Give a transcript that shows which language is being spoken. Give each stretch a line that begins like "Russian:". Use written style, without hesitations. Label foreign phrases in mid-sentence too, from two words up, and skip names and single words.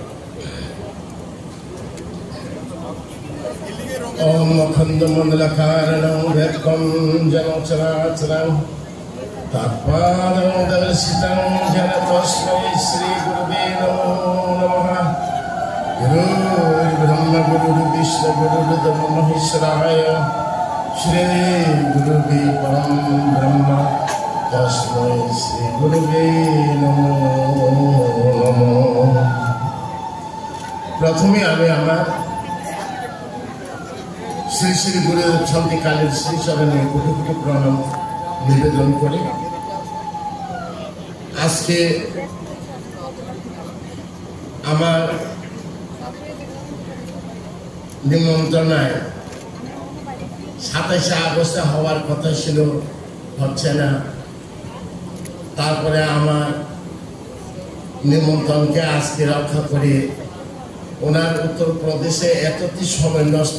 Sanskrit: ओम अखंडमंडलकारणं वेत्कं जनचराचरं तत्पादं दर्शितं जन तस्मै श्री गुरुवे नमो नमः। गुरु ब्रह्म गुरु विष्णु गुरुदेव महेश्वराय श्री गुरुवे परम ब्रह्म तस्मै श्री गुरुवे नमो नमः।
Bangla: প্রথমে আমি আমার শ্রী শ্রী গুরুদেব শান্তিকালের শ্রী চরণে কোটি কোটি প্রণাম নিবেদন করে আজ কে আমার নিমন্ত্রণায় 27 আগস্টে হওয়ার কথা ছিল, হচ্ছে না। তারপরে আমার নিমন্ত্রণকে আজকে রক্ষা করে ওনার উত্তরপ্রদেশে এতটি সময় নষ্ট